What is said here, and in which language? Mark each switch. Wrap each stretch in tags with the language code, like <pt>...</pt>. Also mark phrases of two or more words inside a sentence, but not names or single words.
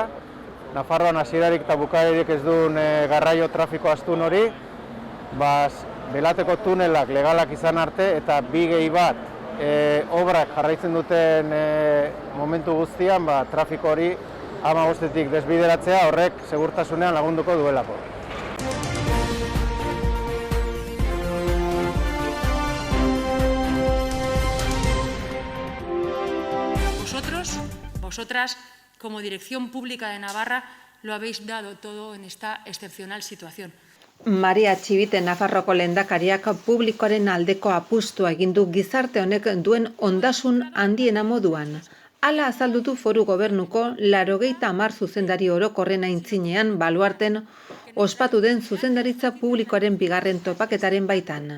<eu>Nafarroan hasierarik eta bukaerik ez duen garraio trafiko astun hori, belateko tunelak legalak izan arte eta 2+1 obrak jarraitzen duten momentu guztian trafiko hori A15-tik desbideratzea horrek segurtasunean lagunduko duelako.</eu> <es>Vosotras, como Dirección Pública de Navarra, lo habéis dado todo en esta excepcional situación.</es> <eu>Maria Txibite Nafarroko lehendakariak publikoaren aldeko apustua egin du gizarte honek duen ondasun handiena moduan. Hala azaldutu Foru Gobernuko 80 zuzendari orokorren aintzinean Baluarten ospatu den zuzendaritza publikoaren bigarren topaketaren baitan.</eu>